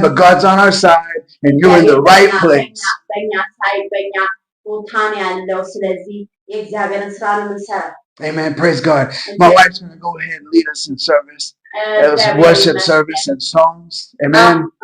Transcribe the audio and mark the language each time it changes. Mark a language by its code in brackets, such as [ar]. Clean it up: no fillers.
[en] But God's on our side and you're in the right place. [am] በእኛ ሳይድ በእኛ ቦታ ነው ያለው። ስለዚህ የእግዚአብሔርን ስራ ነው የምንሰራው። [en] Amen. Praise God. My wife's going to go ahead and lead us in service. Worship service and songs. Amen.